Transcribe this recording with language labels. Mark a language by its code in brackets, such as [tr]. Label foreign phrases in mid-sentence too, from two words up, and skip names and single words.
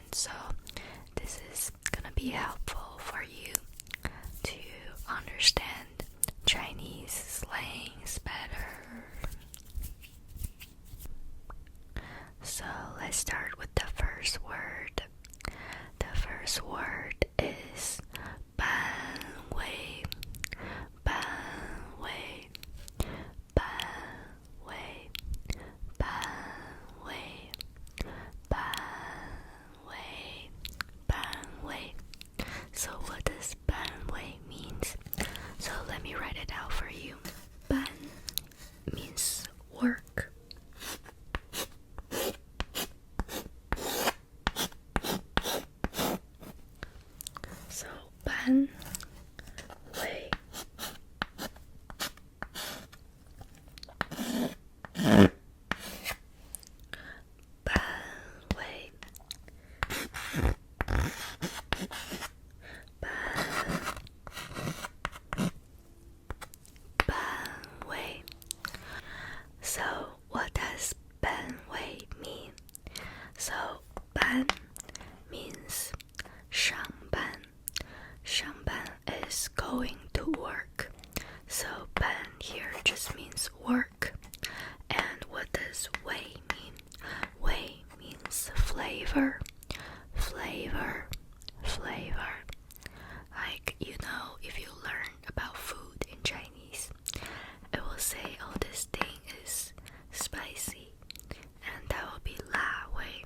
[en] So this is gonna be helpful for you to understand Chinese slangs better. So let's start with the first word. The first word is [zh] 班味. 班味。班味. 班味。班味. 班味. [en] So what does [zh] 班味 [en] means? So let me write it out for you. Ban means work. [zh] So 班味. 班味. 班味. [en] So what does [zh] 班味 [en] mean? So ban means 上班. 上班 is going to work. So ban here just means work. And what does wei mean? Wei means flavor. Flavor. Flavor. Like, if you learn about food in Chinese, it will say, oh, this thing is spicy, and that will be 辣味.